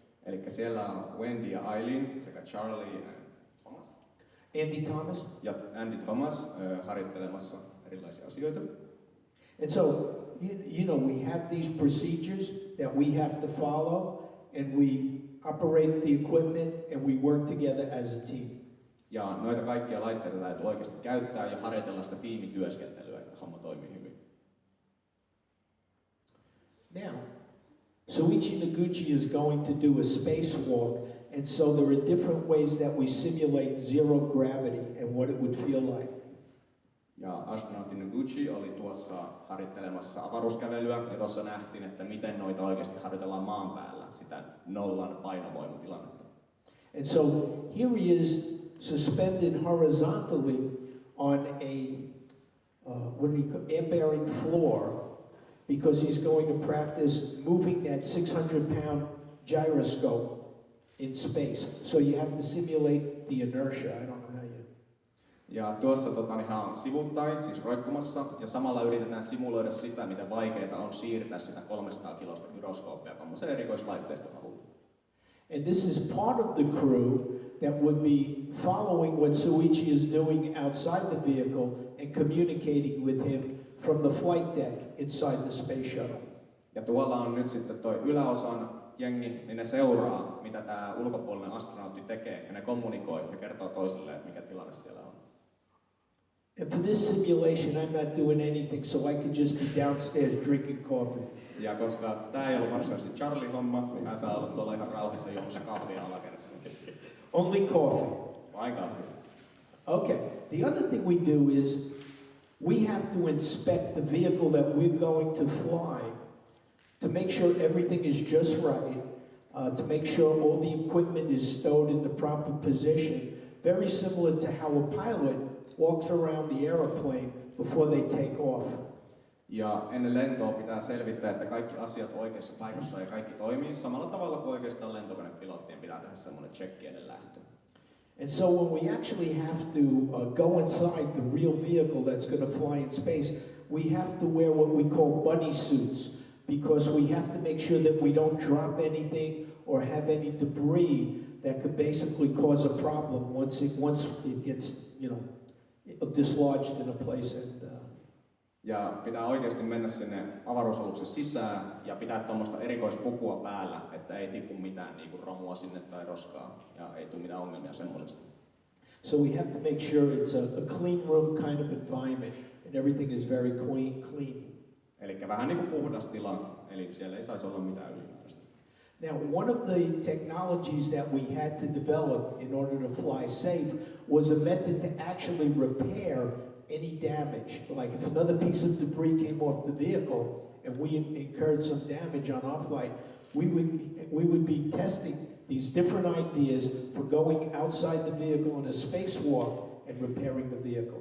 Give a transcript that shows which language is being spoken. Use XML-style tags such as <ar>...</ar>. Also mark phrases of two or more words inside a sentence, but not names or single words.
<fi>Eli siellä on Wendy ja Eileen sekä Charlie ja Thomas. Andy Thomas. ja Andy Thomas harjoittelemassa erilaisia asioita.</fi> <en>And so, you know, we have these procedures that we have to follow, and we operate the equipment, and we work together as a team.</en> <fi>Ja noita kaikkia laitteita täytyy oikeasti käyttää ja harjoitella sitä tiimityöskentelyä, että homma toimii hyvin.</fi> <en>Now, Soichi Noguchi is going to do a spacewalk, and so there are different ways that we simulate zero gravity and what it would feel like.</en> <fi>Ja</fi> <en>Astronaut and Engineer</en> <fi>oli tuossa harjoittelemassa avaruuskävelyä, ja tuossa nähtiin, että miten noita oikeasti harjoitellaan maan päällä, sitä nollan painovoimatilannetta.</fi> <en>And so here he is suspended horizontally on a air-bearing floor, because he's going to practice moving that 600-pound gyroscope in space. So you have to simulate the inertia. I don't know how you...</en> <fi>Ja tuossa ihan sivuttain, siis roikkumassa, ja samalla yritetään simuloida sitä, miten vaikeaa on siirtää sitä 300 kilosta gyroskooppia tuommoisen erikoislaitteiston avulla.</fi> <en>And this is part of the crew that would be following what Soichi is doing outside the vehicle and communicating with him from the flight deck inside the space shuttle.</en> <fi>Ja tuolla on nyt sitten toi yläosan jengi, niin ne seuraa, mitä tämä ulkopuolinen astronautti tekee, ja ne kommunikoi ja kertoo toisille, että mikä tilanne siellä on.</fi> <en>And for this simulation, I'm not doing anything, so I could just be downstairs drinking coffee.</en> <fi>Ja koska tämä ei ollut varsinaisesti Charlie homma, niin hän saa olla tuolla ihan rauhassa juomassa kahvia alakerrassa.</fi> <en>Only coffee.</en> <fi>Vain kahvia.</fi> <en>Okay. The other thing we do is we have to inspect the vehicle that we're going to fly to make sure everything is just right, to make sure all the equipment is stowed in the proper position, very similar to how a pilot walks around the airplane before they take off.</en> <fi>Ja ennen lentoa pitää selvittää, että kaikki asiat on oikeassa paikassa ja kaikki toimii samalla tavalla kuin oikeastaan lentokonepilottien pitää tehdä semmoinen check ennen lähtöä.</fi> <en>And so when we actually have to go inside the real vehicle that's going to fly in space, we have to wear what we call bunny suits, because we have to make sure that we don't drop anything or have any debris that could basically cause a problem once it gets, you know, dislodged in a place.</en> <fi>Ja pitää oikeasti mennä sinne avaruusaluksen sisään ja pitää tuommoista erikoispukua päällä, että ei tipu mitään niin kuin romua sinne tai roskaa ja ei tule mitään ongelmia semmoisesta.</fi> <en>So we have to make sure it's a clean room kind of environment and everything is very clean.</en> <fi>Eli vähän niin kuin puhdas tila, eli siellä ei saisi olla mitään ylimääräistä.</fi> <en>Now, one of the technologies that we had to develop in order to fly safe was a method to actually repair any damage. Like if another piece of debris came off the vehicle and we incurred some damage on our flight, we would be testing these different ideas for going outside the vehicle on a spacewalk and repairing the vehicle.</en>